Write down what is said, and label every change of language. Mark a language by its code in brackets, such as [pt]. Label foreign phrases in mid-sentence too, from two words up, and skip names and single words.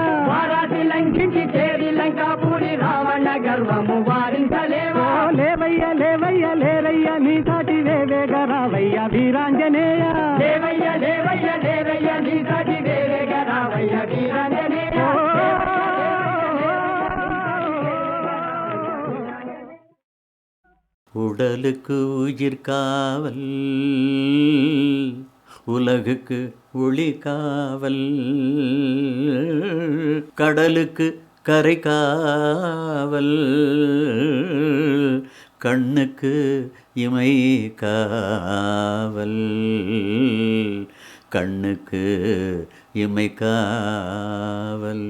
[te] వారాటి లంఘించి చేరి లంకాపురి రావణ గర్వము వారించలేవా ఓ లేవయ్య లేవయ్య లేరయ్య నీ సాటి వేవేగరావయ్య వీరాంజనేయ లేవయ్య లేవయ్య లేరయ్య నీ సాటి వేవేగరావయ్య వీరాంజనేయ [ta] உடலுக்கு உயிர் காவல் உலகுக்கு ஒளி காவல் கடலுக்கு கரை காவல் கண்ணுக்கு இமை காவல் கண்ணுக்கு இமை காவல்